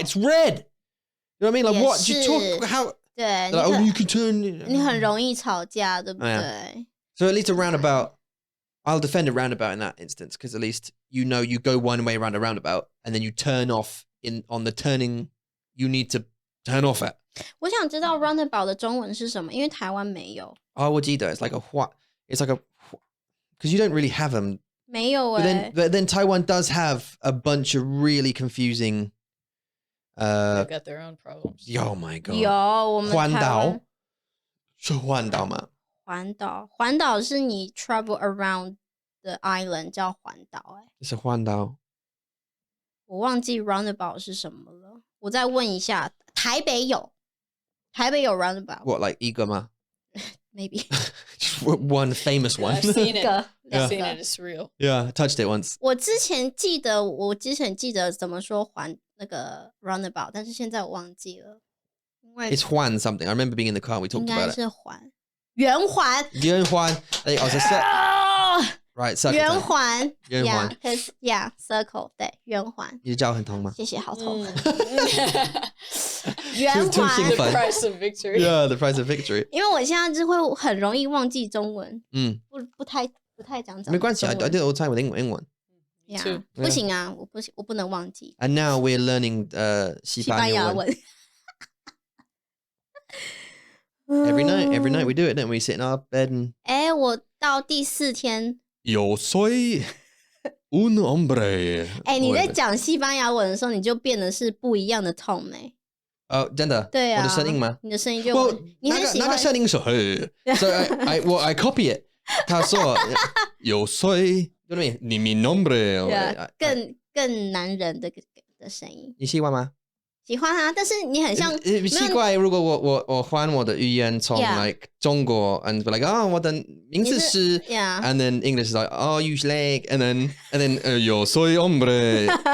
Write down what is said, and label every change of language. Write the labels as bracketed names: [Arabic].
[English] It's red. You know what I mean? Like, what? Do you talk how? [Chinese] 对， [English] Like, you can turn. [Chinese] 你很容易吵架，对不对？ [English] So at least a roundabout, I'll defend a roundabout in that instance because at least you go one way around a roundabout, and then you turn off on the turning you need to turn off at. [Chinese] 我想知道 roundabout 的中文是什么，因为台湾没有。我记得 [English] it's like a what? It's like a because you don't really have them. [Chinese] 没有欸。 [English] But then Taiwan does have a bunch of really confusing. They've got their own problems. Oh my god! [Chinese] 有我们台湾环岛是环岛吗？环岛是你 [English] travel around the island [Chinese] 叫环岛欸。是环岛。我忘记 roundabout 是什么了，我再问一下。台北有 roundabout. [English] What, like [Chinese] 一个吗？ [English] Maybe. Just one famous one. I've seen it. [Chinese] 个 [English] I've seen it. It's real. Yeah, I touched it once. [Chinese] 我之前记得怎么说那个 roundabout， 但是现在我忘记了，因为 [English] It's 环 something. I remember being in the car. We [Chinese] 应 [English] talked [Chinese] 该 [English] about it. [Chinese] 是圆环。圆环. [English] I was right, circle. [Chinese] 圆环。圆环。 [English] Yeah, circle. [Chinese] 对，圆环。你的脚很痛吗？谢谢，好痛。圆环。 [English] Too 兴奋。 The price of victory. Yeah, the price of victory. [Chinese] 因为我现在就会很容易忘记中文，不太讲。 [English] 没关系 I do it all the time with 英文。 [Chinese] Yeah, 不行啊，我不能忘记。 [English] And now we're learning 西班牙文。 Every night we do it, don't we? Sit in our bed and. [Chinese] 我到第4天。 [Spanish] Yo soy un hombre. [Chinese] 你在讲西班牙文的时候，你就变得是不一样的 tone 欸。真的？对啊。我的声音吗？你的声音就。你很喜欢。那个声音是 [English] So I copy it. [Chinese] 他说 [Spanish] Yo soy. [English] You know what I mean? [Spanish] Ni mi nombre. [Chinese] 更男人的声音。你喜欢吗？喜欢啊，但是你很像。奇怪，如果我换我的语言从 [English] like 中国 and be like [Chinese] 我的名字是 [English] and then English is like you like and then [Spanish] yo soy hombre